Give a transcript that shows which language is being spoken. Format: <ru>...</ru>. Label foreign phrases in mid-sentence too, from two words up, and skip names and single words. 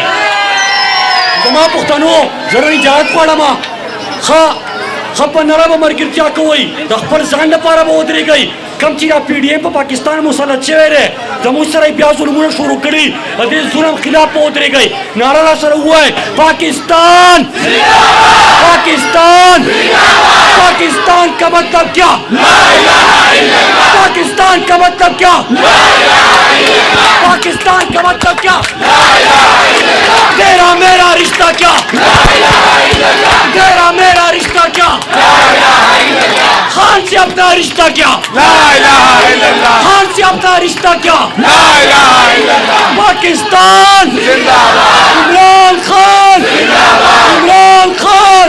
<ps>زما پښتنو زه اجازت غواړم ښه په نره به ملګرتیا کوئ, د خپل ځان لپاره به ودرېږئ. کم چې دا پی ډي ایم په پاکستان مسلط شوی دی زموږ سره یې بیا ظلمونه شروع کړي, د دې ظلم خلاف به ودرېږئ. نعره را سره ووایئ</ps> <ur>پاکستان پاکستان کا مطلب کیا, پاکستان کا مطلب کیا, پاکستان کا مطلب کیا, تیرا میرا رشتہ کیا, تیرا میرا رشتہ کیا, خان سے اپنا رشتہ کیا, خان سے اپنا رشتہ کیا, پاکستان عمران خان, عمران خان.</ur>